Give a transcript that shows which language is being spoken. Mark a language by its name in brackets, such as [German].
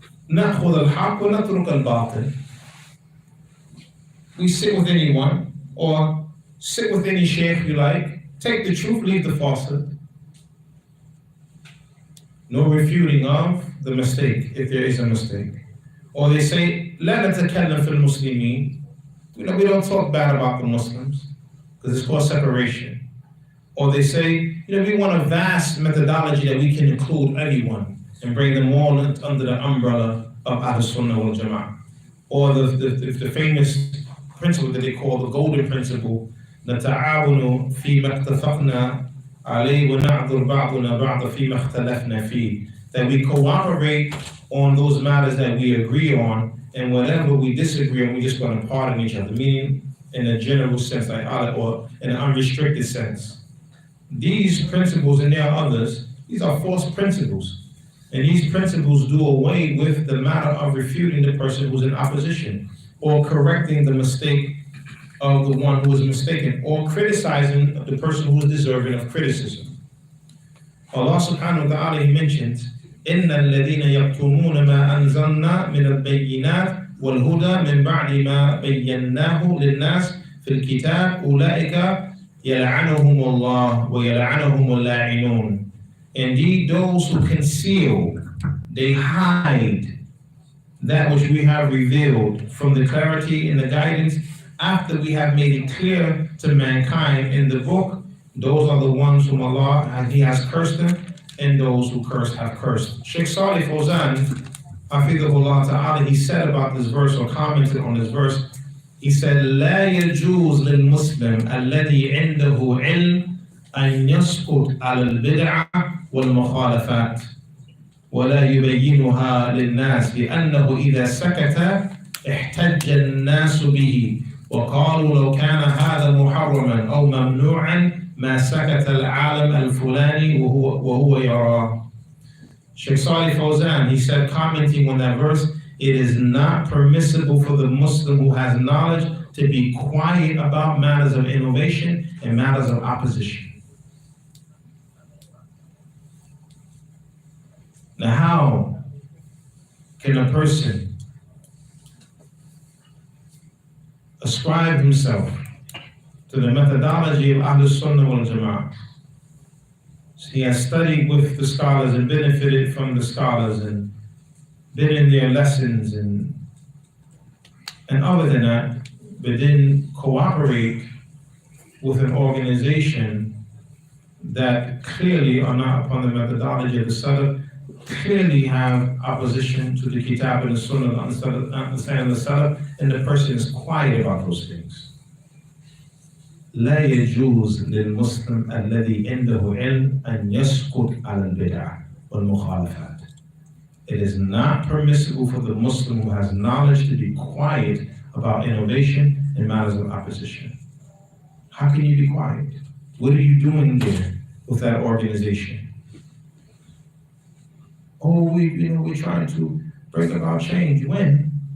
[Arabic] نأخذ الحق ونترك الباطل. [English] We sit with anyone, or sit with any sheikh you like, take the truth, leave the falsehood. No refuting of the mistake, if there is a mistake. Or they say, [Arabic] لا نتكلم في المسلمين. [English] We don't talk bad about the Muslims, because it's called separation. Or they say, we want a vast methodology that we can include everyone and bring them all under the umbrella of Ahl Sunnah wal Jama'ah. Or the famous principle that they call the golden principle, [Arabic] نتعاون فيما اتفقنا عليه ونعذر بعضنا بعض فيما اختلفنا فيه. [English] That we cooperate on those matters that we agree on, and whatever we disagree on, we just going to pardon each other, meaning in a general sense, or in an unrestricted sense. These principles, and there are others, these are false principles. And these principles do away with the matter of refuting the person who's in opposition, or correcting the mistake of the one who is mistaken, or criticizing the person who is deserving of criticism. Allah subhanahu wa ta'ala, he mentions, [Arabic] إن الذين يكتمون ما أنزلنا من البينات والهدى من بعد ما بيناه للناس في الكتاب أولئك يلعنهم الله ويلعنهم اللاعنون. [English] Indeed, those who conceal, they hide that which we have revealed from the clarity and the guidance after we have made it clear to mankind in the book. Those are the ones whom Allah, He has cursed them, and those who curse have cursed. Sheikh Salih Fawzan, Hafidhahullah Ta'ala, he said [Arabic] about this verse, or commented on this verse, he said, لا يجوز للمسلم الذي عنده علم أن يسقط على البدعة والمخالفات ولا يبينها للناس لأنه إذا سكت احتج الناس به وقالوا لو كان هذا محرما أو ممنوعا ما سكت العالم الفلاني وهو يراه. [English] Sheikh Salih Fawzan, he said, commenting on that verse, it is not permissible for the Muslim who has knowledge to be quiet about matters of innovation and matters of opposition. Now, how can a person ascribe himself to the methodology of Ahlul Sunnah wal Jama'ah? He has studied with the scholars and benefited from the scholars and been in their lessons and other than that, but then cooperate with an organization that clearly are not upon the methodology of the Salaf, clearly have opposition to the Kitab and the Sunnah, the understanding of the Salaf, and the person is quiet about those things. [Arabic] لا يجوز للمسلم الذي عنده علم أن يسقط على البدع والمخالفات. [English] It is not permissible for the Muslim who has knowledge to be quiet about innovation and matters of opposition. How can you be quiet? What are you doing there with that organization? Oh, we're trying to bring about change. When?